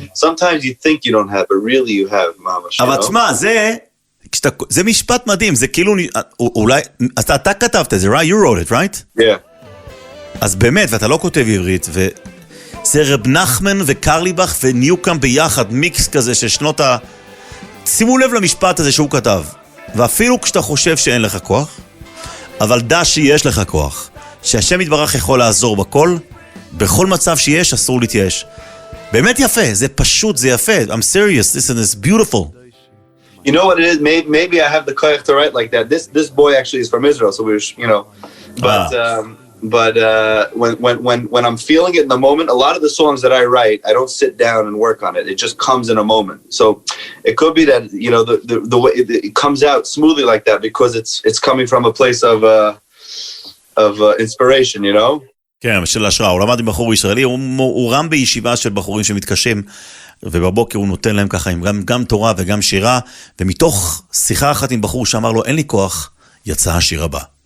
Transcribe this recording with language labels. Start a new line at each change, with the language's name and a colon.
English: Sometimes you think you don't have, but really you have, ממש.
Hebrew: אבל תשמע, זה משפט מדהים, זה כאילו, אולי, אתה כתבת את זה, right?
English: You wrote it, right? Yeah.
Hebrew: אז באמת, ואתה לא כותב עברית, וזה רב נחמן וקרליבך וניוקומב ביחד, מיקס כזה של שנות ה... שימו לב למשפט הזה שהוא כתב, ואפילו כשאתה חושב שאין לך כוח, אבל דע שיש לך כוח, שהשם יתברך יכול לעזור בכל, בכל מצב שיש אסור להתייאש. באמת יפה, זה פשוט, זה יפה.
English: I'm serious, listen, it's beautiful. You know what it is? Maybe I have the koyach to write like that. This boy actually is from Israel, so we're, but when I'm feeling it in the moment, a lot of the songs that I write, I don't sit down and work on it. It just comes in a moment. So it could be that the way it comes out smoothly like that because it's coming from a place of inspiration,
Hebrew: כן, של השראה. הוא למד עם בחור ישראלי, הוא רם בישיבה של בחורים שמתקשים, ובבוקר הוא נותן להם ככה גם תורה וגם שירה, ומתוך שיחה אחת עם בחור שאמר לו, אין לי כוח, יצא השיר הבא.